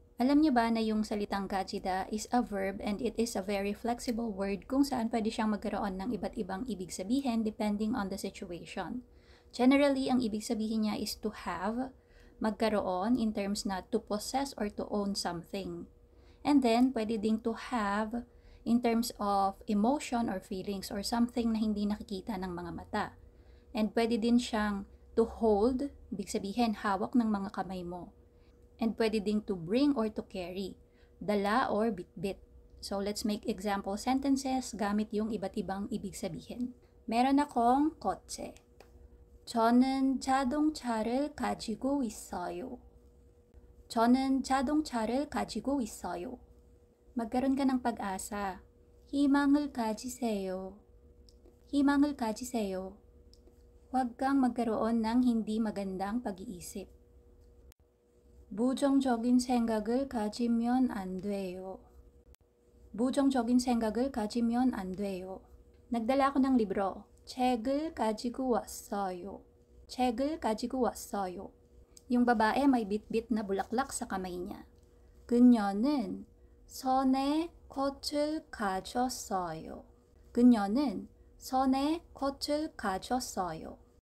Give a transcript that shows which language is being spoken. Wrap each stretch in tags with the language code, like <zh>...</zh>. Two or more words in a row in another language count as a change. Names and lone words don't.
<tl>Alam niyo ba na yung salitang gajida</tl> <en>is a verb and it is a very flexible word</en> <tl>kung saan pwede siyang magkaroon ng iba't ibang ibig sabihin</tl> <en>depending on the situation. Generally,</en> <tl>ang ibig sabihin niya</tl> <en>is to have, magkaroon in terms na to possess or to own something. And then,</en> <tl>pwede ding</tl> <en>to have in terms of emotion or feelings or something</en> <tl>na hindi nakikita ng mga mata.</tl> <en>And pwede din siyang to hold, ibig sabihin hawak ng mga kamay mo. And</en> <tl>pwede ding</tl> <en>to bring or to carry,</en> <tl>dala or bitbit.</tl> <en>So let's make example sentences</en> <tl>gamit yung iba't ibang ibig sabihin. Meron akong kotse.</tl> <ko>저는 자동차를 가지고 있어요. 저는 자동차를 가지고 있어요.</ko> <tl>magkaroon ka ng pag-asa.</tl> <ko>희망을 가지세요. 희망을 가지세요.</ko> <tl>Huwag kang magkaroon ng hindi magandang pag-iisip.</tl> <ko>부정적인 생각을 가지면 안 돼요. 부정적인 생각을 가지면 안 돼요.</ko> <tl>Nagdala ako ng libro.</tl> <ko>책을 가지고 왔어요. 책을 가지고 왔어요.</ko> <tl>Yung babae may bitbit na bulaklak sa kamay niya.</tl> <ko>그녀는 손에 꽃을 가졌어요. 그녀는 손에 꽃을 가졌어요.</ko>